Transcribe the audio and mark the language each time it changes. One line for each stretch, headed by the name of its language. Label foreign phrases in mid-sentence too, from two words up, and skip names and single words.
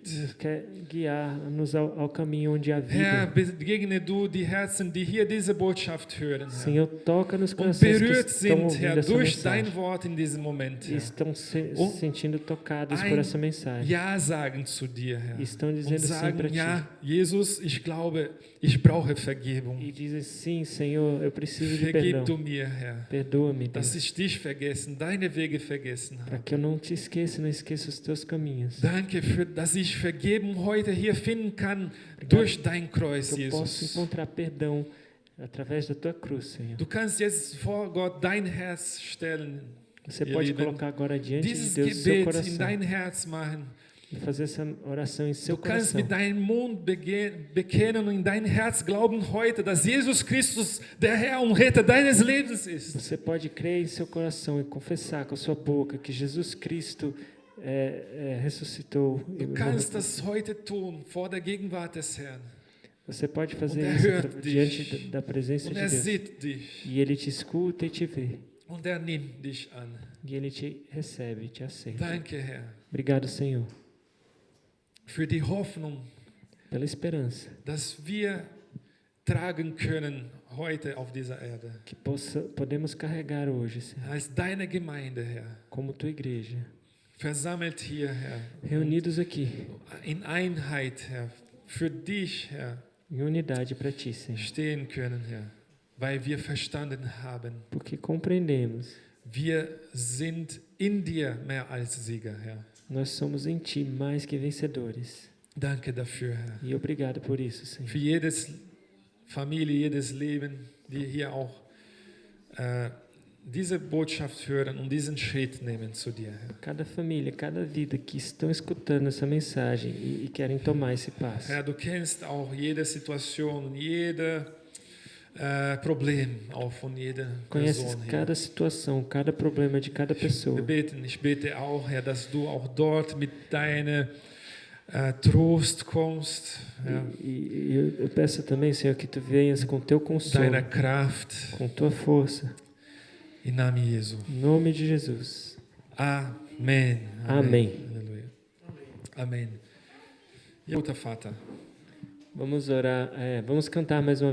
Portuguese: Nos quer guiar-nos ao caminho onde há
German: Herr,
Portuguese: vida.
German: begegne du die Herzen, die hier diese Botschaft hören, Herr.
Portuguese: Senhor, toca nos
German: Und
Portuguese: corações que
German: berührt
Portuguese: estão
German: sind,
Portuguese: ouvindo
German: Herr,
Portuguese: essa
German: durch
Portuguese: mensagem.
German: dein Wort in diesem Moment,
Portuguese: E
German: Herr.
Portuguese: estão se
German: Und
Portuguese: sentindo tocados
German: ein
Portuguese: por essa mensagem.
German: Ja sagen zu dir, Herr.
Portuguese: E estão
German: Und
Portuguese: dizendo sim
German: sagen,
Portuguese: para ti.
German: ja, Jesus, ich glaube, ich brauche Vergebung.
Portuguese: E dizem, sim, Senhor, eu preciso de perdão.
German: Vergib du mir, Herr,
Portuguese: Perdoa-me,
German: dass
Portuguese: Deus,
German: ich dich vergessen, deine Wege vergessen
Portuguese: para
German: habe.
Portuguese: que eu não te esqueça e não esqueça os teus caminhos.
German: Danke, dass ich Vergebung heute hier finden kann durch dein Kreuz,
Portuguese: Que eu possa
German: Jesus.
Portuguese: encontrar perdão através da tua cruz, Senhor.
German: Du kannst jetzt vor Gott dein Herz stellen,
Portuguese: Você
German: ihr
Portuguese: pode
German: Lieben.
Portuguese: colocar agora diante de
German: dieses
Portuguese: Deus o seu
German: Gebet in
Portuguese: coração
German: dein Herz machen.
Portuguese: e fazer essa oração em seu
German: Du kannst
Portuguese: coração.
German: mit deinem Mund bekennen und in dein Herz glauben heute, dass Jesus Christus der Herr und Retter deines Lebens ist.
Portuguese: Você pode crer em seu coração e confessar com a sua boca que Jesus Cristo ressuscitou. E
German: Du kannst das heute tun vor der Gegenwart des Herrn.
Portuguese: Você pode fazer
German: Und
Portuguese: isso
German: hört
Portuguese: diante
German: dich.
Portuguese: da presença
German: Und
Portuguese: de
German: er
Portuguese: Deus.
German: sieht dich
Portuguese: E Ele te escuta e te vê.
German: und er nimmt dich an.
Portuguese: E Ele te recebe, te aceita.
German: Danke, Herr.
Portuguese: Obrigado, Senhor.
German: für die Hoffnung,
Portuguese: pela esperança,
German: dass wir tragen können heute auf dieser Erde.
Portuguese: que podemos carregar hoje, Senhor,
German: Als deine Gemeinde, Herr,
Portuguese: como tua igreja,
German: versammelt hier, Herr,
Portuguese: reunidos aqui,
German: in Einheit, Herr, für dich, Herr,
Portuguese: em unidade para ti, Senhor,
German: stehen können, Herr, weil wir verstanden haben,
Portuguese: porque compreendemos,
German: wir sind in dir mehr als Sieger, Herr.
Portuguese: nós somos em ti mais que vencedores.
German: Danke dafür, Herr.
Portuguese: E obrigado por isso, Senhor.
German: Für jedes Familie, jedes Leben, die hier auch diese Botschaft hören und diesen Schritt nehmen zu dir, Herr.
Portuguese: Cada família, cada vida que estão escutando essa mensagem e querem tomar esse passo.
German: Herr, du kennst auch jede Situation, jede Problem auch von jeder
Portuguese: Conheces
German: Person hier.
Portuguese: cada situação, cada problema de cada pessoa.
German: Ich bete auch, Herr, dass du auch dort mit deiner Trost kommst, ja,
Portuguese: E eu peço também, Senhor, que tu venhas com teu consolo,
German: deiner Kraft,
Portuguese: com tua força,
German: im Namen Jesu.
Portuguese: em nome de Jesus.
German: Amen.
Portuguese: Amém.
German: Halleluja. Amen. Ja, guter Vater.
Portuguese: Vamos orar, vamos cantar mais uma vez.